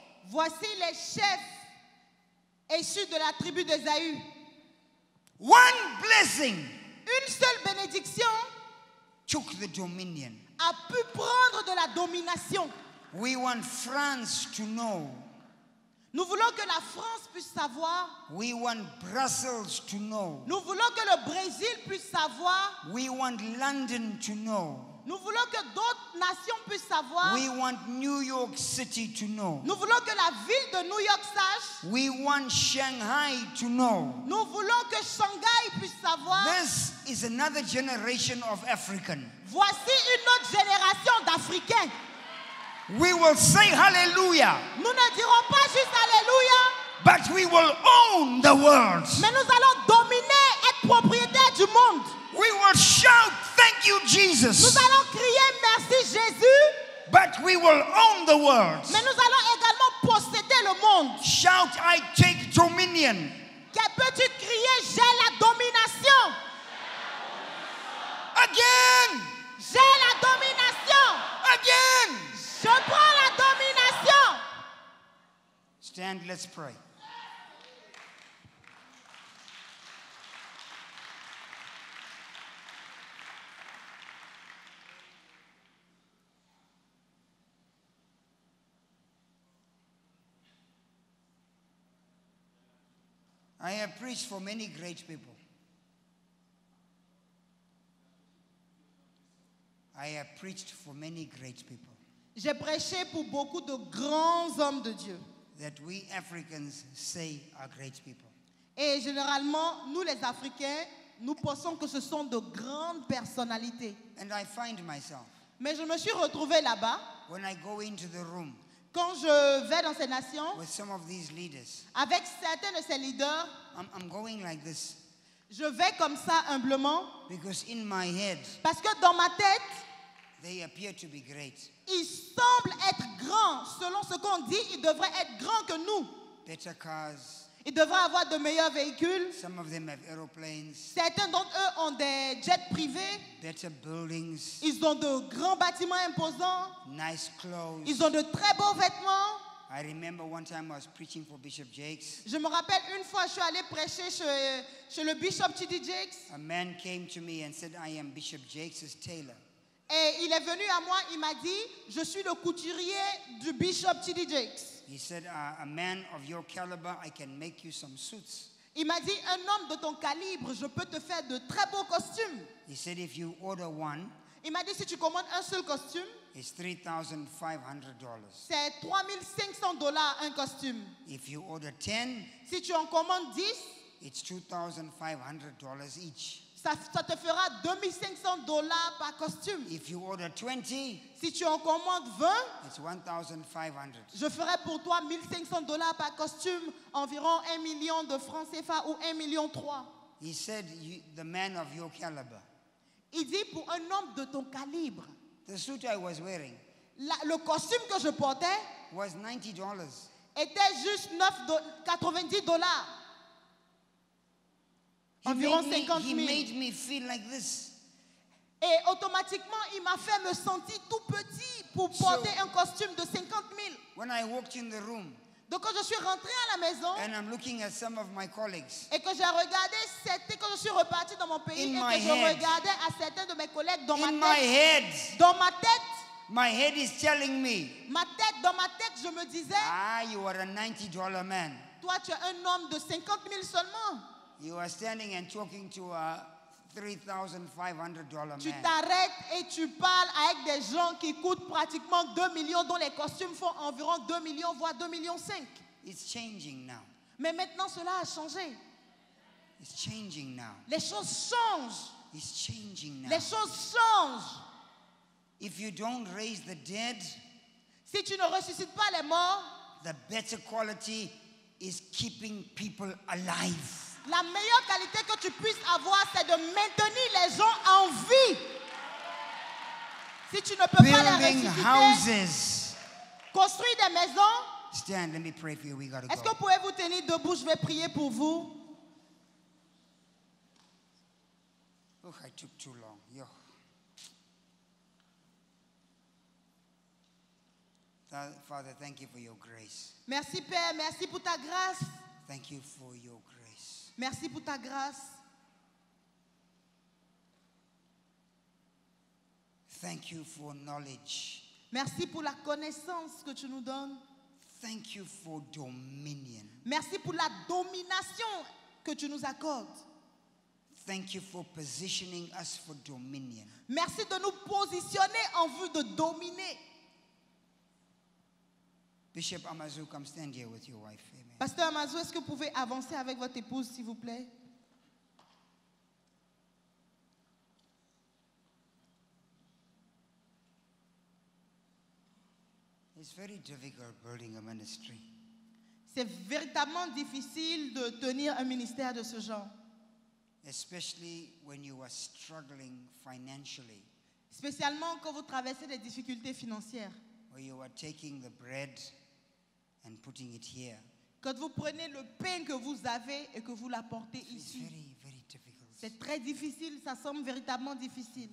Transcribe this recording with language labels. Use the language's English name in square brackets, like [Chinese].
[French] Voici les chefs issus de la tribu d'Ésaü. [English] One blessing [French] Une seule bénédiction [English] took the dominion. [French] a pu prendre de la domination. [English] We want France to know. [French] Nous voulons que la France puisse savoir. [English] We want Brussels to know. [French] Nous voulons que le Brésil puisse savoir. [English] We want London to know. [French] Nous voulons que d'autres nations puissent savoir. [English] We want New York City to know. [French] Nous voulons que la ville de New York sache. [English] We want Shanghai to know. [French] Nous voulons que Shanghai puisse savoir. [English] This is another generation of African. [French] Voici une autre génération d'Africains. [English] We will say hallelujah, [French] Nous ne dirons pas juste Alléluia, [English] but we will own the world. [French] mais nous allons dominer, être propriétaires du monde. [English] We will shout, thank you, [French] Nous [English] Jesus, [French] allons crier merci Jésus, [English] but we will own the world. [French] mais nous allons également posséder le monde. [English] Shout, I take dominion. [French] Peux-tu crier j'ai la domination? [English] Again, [French] J'ai la domination. [English] again. [French] Je prends la domination. [English] Stand, let's pray. I have preached for many great people. I have preached for many great people. [French] J'ai prêché pour beaucoup de grands hommes de Dieu. [English] That we Africans say are great people. [French] Et généralement, nous les Africains, nous pensons que ce sont de grandes personnalités. [English] And I find myself, [French] Mais je me suis retrouvée là-bas. [English] when I go into the room [French] Quand je vais dans ces nations, [English] with some of these leaders, [French] avec certains de ces leaders, [English] I'm going like this. [French] je vais comme ça humblement. [English] Because in my head, [French] Parce que dans ma tête, [English] they appear to be great. [French] ils semblent être grands. Selon ce qu'on dit, ils devraient être grands que nous. [English] Better cars, [French] Ils devraient avoir de meilleurs véhicules. [English] some of them have aeroplanes, [French] Certains d'entre eux ont des jets privés. [English] better buildings, [French] Ils ont de grands bâtiments imposants. [English] nice clothes. [French] Ils ont de très beaux vêtements. [English] I remember one time I was preaching for Bishop Jakes. [French] Je me rappelle une fois, je suis allée prêcher chez le Bishop T.D. Jakes. [English] A man came to me and said, I am Bishop Jakes' tailor. [French] Et il est venu à moi, il m'a dit, je suis le couturier du Bishop T.D. Jakes. [English] He said, a man of your caliber, I can make you some suits. [French] Il m'a dit, un homme de ton calibre, je peux te faire de très beaux costumes. [English] He said, if you order one, [French] Il m'a dit, si tu commandes un seul costume, [English] it's $3,500. [French] c'est $3,500 un costume. [English] If you order 10, [French] Si tu en commandes 10, [English] it's $2,500 each. [French] ça te fera $2,500 par costume. [English] If you order 20, [French] Si tu en commandes 20, [English] it's $1,500. [French] je ferai pour toi $1,500 par costume, environ 1 million de francs CFA ou 1,3 million. [English] He said, the man of your caliber. [French] Il dit pour un homme de ton calibre, [English] The suit I was wearing [French] le costume que je portais [English] was $90. [French] était juste $90. Environ 50 [English] He [French] 000. [English] made me feel like this. [French] Et automatiquement, il m'a fait me sentir tout petit pour porter un costume de 50 000. [English] When I walked in the room [French] Donc quand je suis rentrée à la maison [English] and I'm looking at some of my colleagues, [French] et que j'ai regardé, c'était quand je suis repartie dans mon pays [English] In [French] et que je [English] head. [French] regardais à certains de mes collègues dans [English] in [French] ma [English] my [French] tête. [English] head, [French] Dans ma tête, [English] my head is telling me, [French] dans ma tête, je me disais, [English] you are a $90 man. [French] toi tu es un homme de 50 000 seulement. [English] You are standing and talking to a $3,500 [French] Tu [English] man. [French] t'arrêtes et tu parles avec des gens qui coûtent pratiquement 2 millions, dont les costumes font environ 2 millions, voire 2,5 millions. [English] It's changing now. [French] Mais maintenant, cela a changé. [English] It's changing now. [French] Les choses changent. [English] It's changing now. [French] Les choses changent. [English] If you don't raise the dead, [French] Si tu ne ressuscites pas les morts, [English] the better quality is keeping people alive. [French] la meilleure qualité que tu puisses avoir, c'est de maintenir les gens en vie. Si tu ne peux pas les [English] Building [French] ressusciter, [English] houses. [French] construire des maisons. [English] Stand, let me pray for you. We gotta [French] Est-ce que [English] go. [French] vous pouvez vous tenir debout? Je vais prier pour vous. [English] Oh, I took too long. Yo. Father, thank you for your grace. [French] Merci Père, merci pour ta grâce. [English] Thank you for your grace. [French] Merci pour ta grâce. [English] Thank you for knowledge. [French] Merci pour la connaissance que tu nous donnes. [English] Thank you for dominion. [French] Merci pour la domination que tu nous accordes. [English] Thank you for positioning us for dominion. [French] Merci de nous positionner en vue de dominer. [English] Bishop Amazu, come stand here with your wife. Amen. [French] Pasteur Amazou, est-ce que vous pouvez avancer avec votre épouse, s'il vous plaît? [English] It's very difficult building a ministry. [French] C'est véritablement difficile de tenir un ministère de ce genre. [English] Especially when you are struggling financially, [French] Spécialement quand vous traversez des difficultés financières. [English] where you are taking the bread and putting it here. [French] Quand vous prenez le pain que vous avez et que vous l'apportez [English] It's [French] ici. [English] very, very difficult. [French] C'est très difficile, ça semble véritablement difficile.